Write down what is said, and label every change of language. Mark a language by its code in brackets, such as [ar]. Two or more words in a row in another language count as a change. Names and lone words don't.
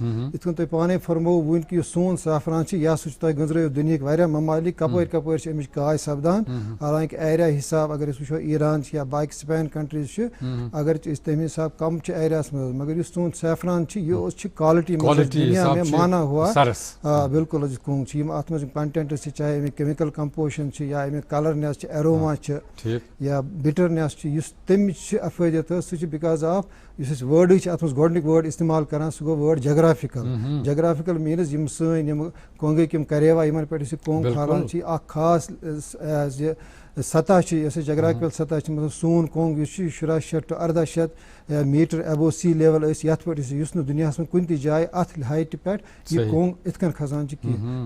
[ks] یِتھ کٔنۍ تۄہہِ پانے فرمووُ وٕنۍ کہِ یُس سون سافران چھُ یہِ ہسا چھُ تۄہہِ گٔنٛزرٲیِو دُنہِکۍ واریاہ ممالِک کپٲرۍ کپٲرۍ چھِ اَمِچ کاے سپدان. حالانکہِ ایریا حساب اگر أسۍ وٕچھو ایران چھِ یا باقٕے سپین کنٹریٖز چھِ اگر أسۍ تمہِ حساب کم چھِ ایریاہس منٛز مگر یُس سون سیفران چھُ یہِ چھُ کالٹی منٛز [ur] دُنیا میں مانا ہوا. [ks] آ بالکل حظ کونگ چھِ یِم اتھ منٛز یِم کنٹینٹس چھِ چاہے امیِکۍ [en] chemical composition [ks] چھِ یا امیِکۍ کلرنیس چھِ ایروما چھِ یا بِٹرنیس چھِ یُس تمِچ چھِ افٲدیت حظ سُہ چھِ [en] because of [ks] یُس أسۍ وٲڈٕے چھِ اتھ منٛز گۄڈنیُک وٲڈ استعمال کران سُہ گوٚو وٲڈ جگرافِکل. جگرافِکل میٖنٕز یِم سٲنۍ یِم کونگٕکۍ یِم کریوا یِمن پٮ۪ٹھ أسۍ یہِ کونگ کھالان چھِ اکھ خاص یہِ سطح چھِ یۄس اَسہِ جگرافِکل سطح چھِ مطلب سون کونگ یُس چھُ یہِ 1700 to 1800 [en] meter above sea level [ks] ٲسۍ یتھ پٮ۪ٹھ أسۍ یُس نہٕ دُنیاہس منٛز کُنہِ تہِ جایہِ اتھ ہایٹہِ پٮ۪ٹھ یہِ کونگ یِتھ کٔنۍ کھسان چھِ کینٛہہ.